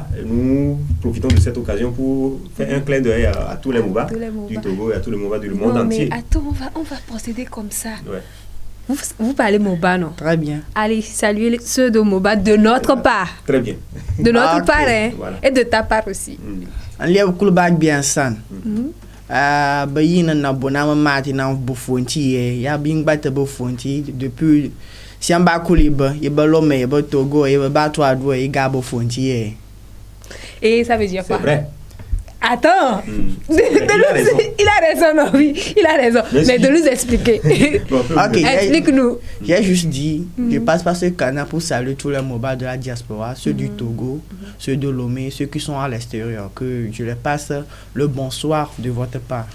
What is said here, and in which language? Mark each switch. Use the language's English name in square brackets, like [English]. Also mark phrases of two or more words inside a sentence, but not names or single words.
[French] Nous profitons de cette occasion pour faire un clin d'œil à tous les Mouba du Togo et à tous les Mouba du monde entier. Mais attends, on va procéder comme ça. Ouais. Vous parlez Moba, non? Très bien. Allez, saluez ceux de Moba de notre part. Très bien. De notre part, hein? Voilà. Et de ta part aussi. On l'a beaucoup bien san. [Moba] Na bonama mati na bufonti ya bingba te bufonti depuis si on ba kuliba y ba Lomé y ba Togo y ba to adwo y ga bufonti. [French] Et ça veut dire quoi? C'est vrai. Attends, il a raison, non, oui, il a raison. Mais de nous expliquer. Okay, explique-nous. J'ai juste dit, je passe par ce canal pour saluer tous les Moba de la diaspora, ceux du Togo, ceux de Lomé, ceux qui sont à l'extérieur, que je les passe le bonsoir de votre part.